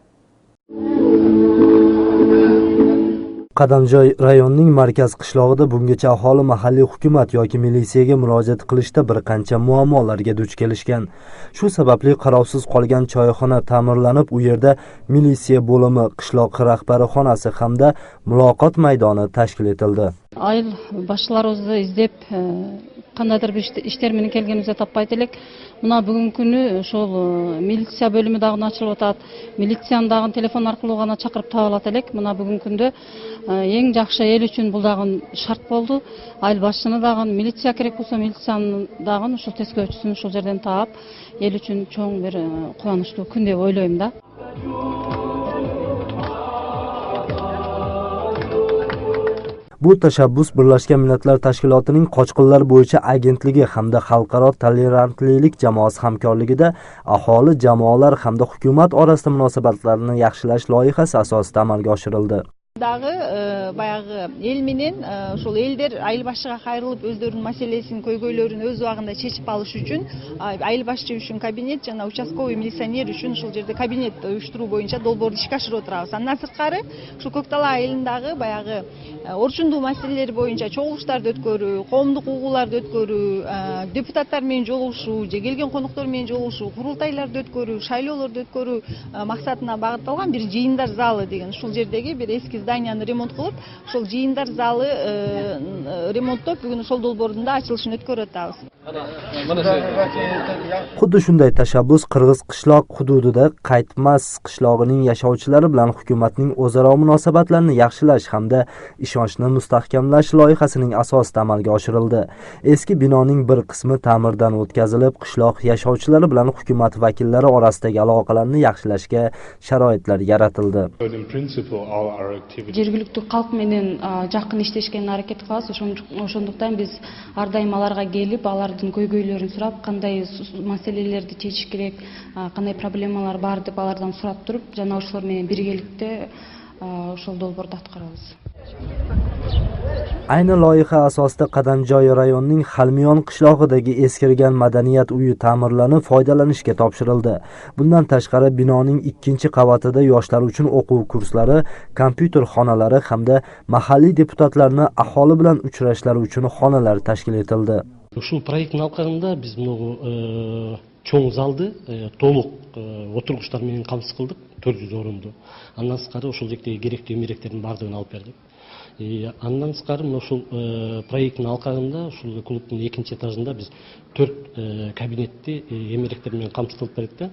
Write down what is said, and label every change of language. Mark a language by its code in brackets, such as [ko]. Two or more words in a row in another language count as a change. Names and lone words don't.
[uz] Qadamjoy rayonining markaz qishlog'ida bungacha aholi mahalliy hukumat yoki militsiyaga murojaat qilishda bir qancha muammolarga duch kelishgan. Shu sababli qarovsiz qolgan choyxona ta'mirlanib, u yerda militsiya bo'limi, qishloq rahbari xonasi hamda muloqot maydoni tashkil etildi. [ky] Айыл башчыларыбызды издеп, кандайдыр бир иштер менен келгенибизде таппайт элек. Мына бүгүнкү күнү ошол милиция бөлүмү дагы ачылып атат. Милицияны дагы телефон аркылуу гана чакырып таба алат элек. Мына бүгүнкү күндө эң жакшы эл үчүн бул дагы шарт болду. Айыл башчыны дагы милиция керек болсо милицияны дагы ушул тескөөчүсүн ушул жерден таап, эл үчүн чоң бир кубанычтуу күн деп ойлойм да. [uz] Bu tashabbus Birlashgan Millatlar Tashkilotining qochqinlar bo'yicha agentligi hamda xalqaro tolerantlilik jamoasi hamkorligida aholi jamoalar hamda hukumat orasida munosabatlarni yaxshilash loyihasi asosida amalga oshirildi. [ky] Дагы баягы эл менен ошол элдер айыл башчыга кайрылып өздөрүнүн маселесин, көйгөйлөрүн өз убагында чечип алыш үчүн айыл башчы үчүн кабинет жана [ru] участковый милиционер [ky] үчүн ушул жерде кабинет уюштуруу боюнча долбоорду ишке ашырып отурабыз. Андан сырткары ушул Көк Дала айылындагы баягы орчундуу маселелер боюнча чогулуштарды өткөрүү, коомдук угууларды өткөрүү, депутаттар менен жолугушуу, же келген коноктор менен жолугушуу, курултайларды өткөрүү, шайлоолорду өткөрүү максатына багытталган бир жыйындар залы деген ушул жердеги бир эски зданияны ремонт кылып, ошол жыйындар залы ремонттоп, бүгүн ошол долбоордун да ачылышын өткөрүп атабыз. [uz] Xuddi shunday tashabbus Qirg'iz qishloq hududida Qaytmas qishlog'ining yashovchilari bilan hukumatning o'zaro munosabatlarini yaxshilash hamda ishonchni mustahkamlash loyihasining asosida amalga oshirildi. Eski binoning bir qismi ta'mirdan o'tkazilib, qishloq yashovchilari bilan hukumat vakillari orasidagi aloqalarni yaxshilashga sharoitlar yaratildi. [ky] Жергиликтүү калк менен жакын иштешкен аракет кылабыз. Ошондуктан биз ар дайым аларга келип, алардын көйгөйлөрүн сурап, кандай маселелерди чечиш керек, кандай проблемалар бар деп алардан сурап туруп, жана ошолор менен биргеликте ошол долбоорду аткарабыз. [uz] Ayni loyiha asosida Qadamjoy rayonining Xalmiyon qishlog'idagi eskirgan madaniyat uyi ta'mirlanib foydalanishga topshirildi. Bundan tashqari binoning 2-qavatida yoshlar uchun o'quv kurslari, kompyuter xonalari hamda mahalliy deputatlarni aholi bilan uchrashlari uchun xonalar tashkil etildi. [ky] Ушул проекттин алкагында биз могу чоң залды толук отургучтар менен камсыз кылдык, 400 орунду. Андан сырткары ошол жектеги керектүү эмеректердин баардыгын алып бердик. Андан сырткары ошол проекттин алкагында ушул клубдун 2-этажында биз 4 кабинетти эмеректер менен камсыз кылып бердик да.